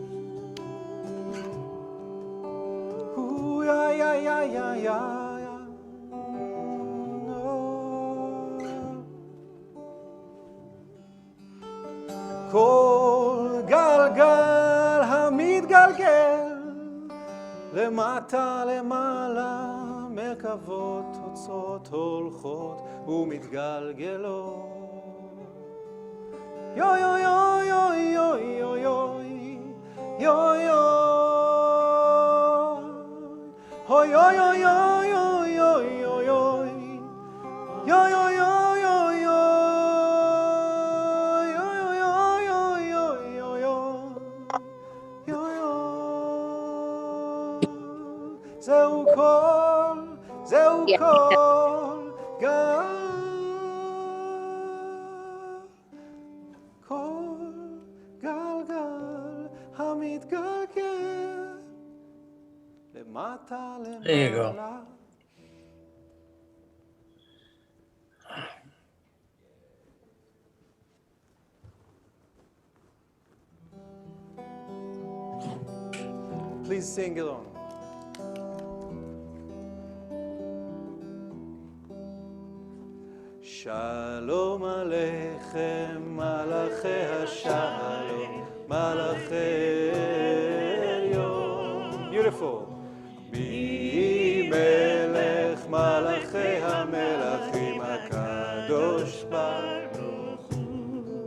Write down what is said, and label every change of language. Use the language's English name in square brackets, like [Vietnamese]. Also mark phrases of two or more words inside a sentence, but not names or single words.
[Hebrew] יא יא יא יא יא כל גלגל המתגלגל למטה למעלה מרכבות תוצאות הולכות ומתגלגלות יו יו יו יו יו יו יו יו יו הו יו יו יו יו יו יו יו יו יו זהו כל גלגל המתגלגל למטה [English] There you go. [Hebrew] למעלה [English] Please sing along. [Hebrew] שלום עליכם מלאכי השלום מלאכי עליון Beautiful מי מלך מלאכי המלכים הקדוש ברוך הוא